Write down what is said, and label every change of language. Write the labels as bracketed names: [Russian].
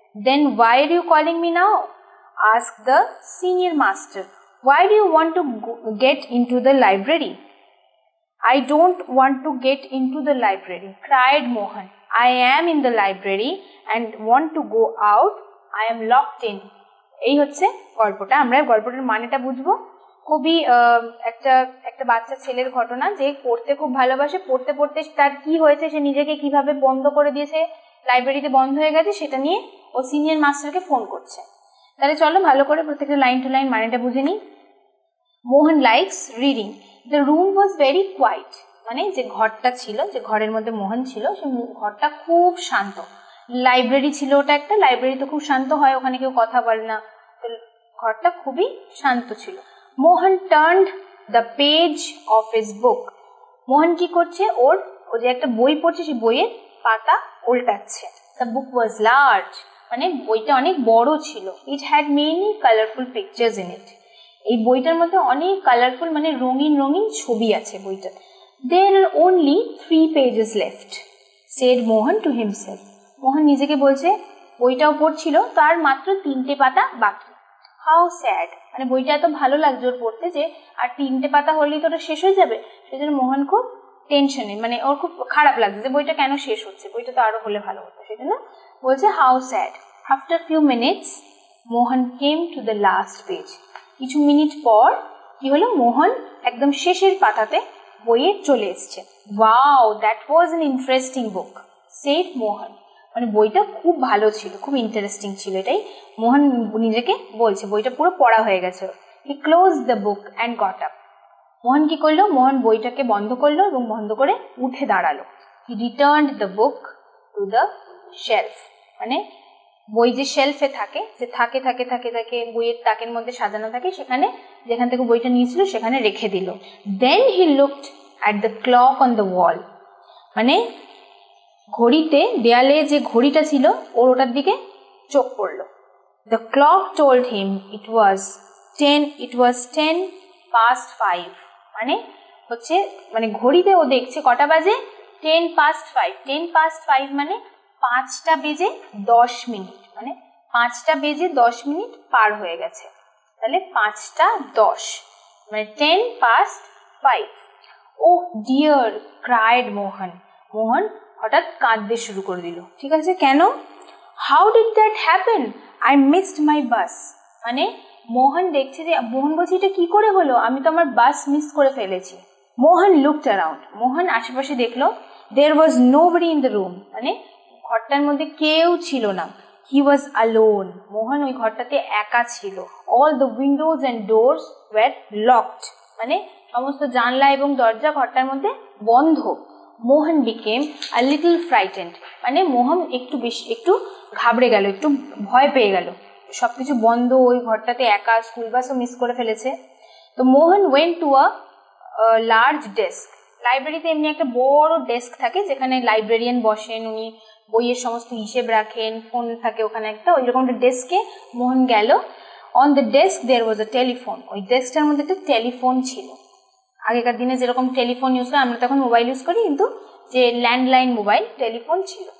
[English] Then why are you calling me now? Asked the senior master. Why do you want to get into the library? I don't want to get into the library, cried Mohan. I am in the library and want to go out. I am locked in. [Bangla] এই হচ্ছে গল্পটা। আমরা গল্পটার মানেটা বুঝবো। খুবই একটা বাচ্চা ছেলের ঘটনা, যে পড়তে খুব ভালোবাসে। পড়তে পড়তে তার কি হয়েছে, সে নিজেকে কিভাবে বন্ধ করে দিয়েছে, লাইব্রেরিতে বন্ধ হয়ে গেছে, সেটা নিয়ে ও সিনিয়র মাস্টারকে ফোন করছে। তাহলে চলো ভালো করে প্রত্যেকটা লাইন টু লাইন মানেটা বুঝে নিই। মোহন [English] Likes reading. The room was very quiet. [Bangla] মানে যে ঘরটা ছিল, যে ঘরের মধ্যে মোহন ছিল, সে ঘরটা খুব শান্ত। লাইব্রেরি ছিল ওটা একটা, লাইব্রেরি তো খুব শান্ত হয়, ওখানে কেউ কথা বলে না, তো ঘরটা খুবই শান্ত ছিল। [English] Mohan turned the page of his book. [Bangla] মোহন কি করছে, ও যে একটা বই পড়ছে, সেই বইয়ের পাতা উল্টাচ্ছে। [English] the book was large, [Bangla] মানে বইটা অনেক বড় ছিল। [English] It had many colourful pictures in it. [Bangla] এই বইটার মধ্যে অনেক কালারফুল, মানে রঙিন রঙিন ছবি আছে বইটা। [English] There are only 3 pages left, said Mohan to himself. [Bangla] মোহন নিজেকে বলছে, বইটাও পড়ছিল, তার মাত্র 3টে পাতা বাকি। [English] How sad, [Bangla] মানে বইটা এত ভালো লাগছে ওর পড়তে, যে আর 3টে পাতা হলেই তো ওটা শেষ হয়ে যাবে। সেজন্য মোহন খুব টেনশনে, মানে ওর খুব খারাপ লাগছে যে বইটা কেন শেষ হচ্ছে, বইটা তো আরো হলে ভালো হতো। সেজন্য বলছে [English] how sad. After few minutes, Mohan came to the last page. [Bangla] কিছু মিনিট পর কি হলো, মোহন একদম শেষের পাতাতে বইয়ে চলে এসছে। [English] Wow, that was an interesting book, said Mohan. [Bangla] মানে বইটা খুব ভালো ছিল, খুব ইন্টারেস্টিং ছিল, এটাই মোহন নিজেকে বলছে। বইটা পুরো পড়া হয়ে গেছে। [English] He closed the book and got up. [Bangla] মোহন কি করলো, মোহন বইটাকে বন্ধ করলো এবং বন্ধ করে উঠে দাঁড়ালো। [English] He returned the book to the shelf. [Bangla] মানে বই যে শেলফে থাকে, যে থাকে বইয়ের তাকের মধ্যে সাজানো থাকে, সেখানে যেখান থেকে বইটা নিয়েছিল সেখানে রেখে দিল। [English] Then he looked at the clock on the wall. [Bangla] মানে ঘড়িতে, দেয়ালে যে ঘড়িটা ছিল, ওর ওটার দিকে চোখ পড়ল। [English] The clock told him it was 10:05. [Bangla] মানে হচ্ছে, মানে ঘড়িতে ও দেখছে কটা বাজে, 10:05 মানে 5টা বেজে 10 মিনিট, মানে 5টা বেজে 10 মিনিট পার হয়ে গেছে, তাহলে 5টা 10, মানে [English] 10 past 5. Oh dear, cried Mohan. [Bangla] মোহন হঠাৎ কাঁদতে শুরু করে দিল। ঠিক আছে, কেন? [English] How did that happen? I missed my bus. [Bangla] মানে মোহন দেখছে যে, মোহন বলছে এটা কি করে হলো, আমি তো আমার বাস মিস করে ফেলেছি। [English] Mohan looked around. [Bangla] মোহন আশেপাশে দেখলো, [English] there was nobody in the room. [Bangla] মানে ঘরটার মধ্যে কেউ ছিল না। [English] He was alone. [Bangla] মোহন ওই ঘরটাতে একা ছিল। [English] All the windows and doors were locked. [Bangla] মানে সমস্ত জানলা এবং দরজা ঘরটার মধ্যে বন্ধ। [English] Mohan became a little frightened. [Bangla] মানে মোহন একটু ঘাবড়ে গেল, একটু ভয় পেয়ে গেল, সবকিছু বন্ধ, ওই ঘরটাতে একা, স্কুল বাসও মিস করে ফেলেছে। [English] তো Mohan went to a large desk. [Bangla] লাইব্রেরিতে এমনি একটা বড় ডেস্ক থাকে যেখানে লাইব্রেরিয়ান বসেন, উনি বইয়ের সমস্ত হিসেব রাখেন, ফোন থাকে ওখানে একটা, ওই রকম একটা ডেস্কে মোহন গেল। [English] On the desk there was a telephone. [Bangla] ওই ডেস্কটার মধ্যে একটা টেলিফোন ছিল। আগেকার দিনে যেরকম টেলিফোন ইউজ করে, আমরা তখন মোবাইল ইউজ করি, কিন্তু যে ল্যান্ডলাইন মোবাইল টেলিফোন ছিল।